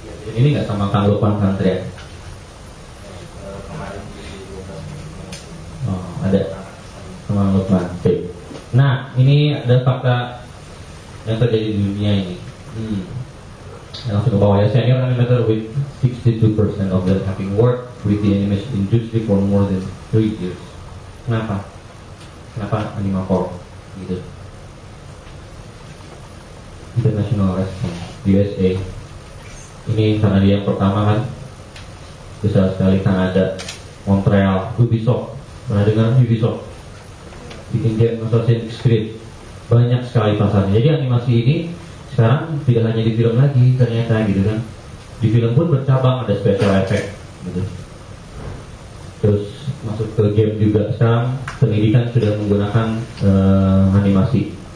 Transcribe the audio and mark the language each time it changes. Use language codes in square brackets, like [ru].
[id] Ini nggak sama Kang Lukman Santri ya? Oh, ada sama Lukman. Nah, ini ada fakta yang terjadi di dunia ini. Langsung ke bawah ya. [en] Senior animator with 62% of them having worked with the animation industry for more than 3 years. [id] Kenapa Animacore gitu? International Response USA. Ini karena dia yang pertama kan, besar sekali. Kanada, Montreal, Ubisoft. Pernah dengar Ubisoft? Bikin game Assassin's Creed. Banyak sekali pasarnya. Jadi animasi ini sekarang tidak hanya di film lagi ternyata gitu kan. Di film pun bercabang, ada special effect gitu. Terus masuk ke game juga. Sekarang pendidikan sudah menggunakan animasi.